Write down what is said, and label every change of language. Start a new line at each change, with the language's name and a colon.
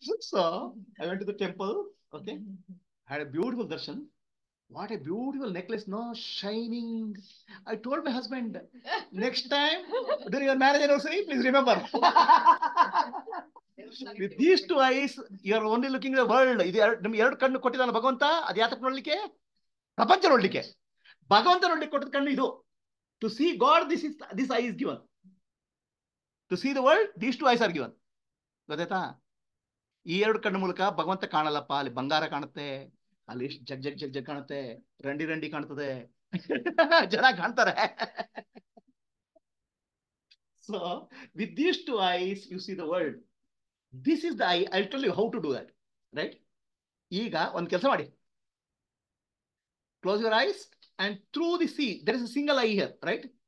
English: So I went to the temple, okay, had a beautiful darshan. What a beautiful necklace, no, shining. I told my husband, next time during your marriage anniversary, please remember. With these two eyes, you are only looking at the world.
Kannada: ಇದು ನಿಮ್ಗೆ ಎರಡು ಕಣ್ಣು ಕೊಟ್ಟಿದ್ದಾನೆ ಭಗವಂತ, ಅದು ಯಾತಕ್ಕೆ ನೋಡ್ಲಿಕ್ಕೆ? ಪ್ರಪಂಚ ನೋಡ್ಲಿಕ್ಕೆ. ಭಗವಂತ ನೋಡ್ಲಿಕ್ಕೆ ಕೊಟ್ಟಿದ್ದ ಕಣ್ಣು ಇದು.
English: To see God, this eye is given. To see the world, these two eyes are given.
Kannada: ಗೊತ್ತಾಯ್ತಾ? ಈ ಎರಡು ಕಣ್ಣು ಮೂಲಕ ಭಗವಂತ ಕಾಣಲ್ಲಪ್ಪ. ಅಲ್ಲಿ ಬಂಗಾರ ಕಾಣುತ್ತೆ, ಅಲ್ಲಿ ಜಗ್ ಜಗ್ ಜಗ್ ಜಗ್ ಕಾಣುತ್ತೆ, ರಂಡಿ ರಂಡಿ ಕಾಣ್ತದೆ, ಜನ ಕಾಣ್ತಾರೆ.
English: So with these two eyes you see the world. This is the eye. I'll tell you how to do that, right?
Kannada: ಈಗ ಒಂದು ಕೆಲಸ ಮಾಡಿ,
English: close your eyes and through the sea, there is a single eye here, right?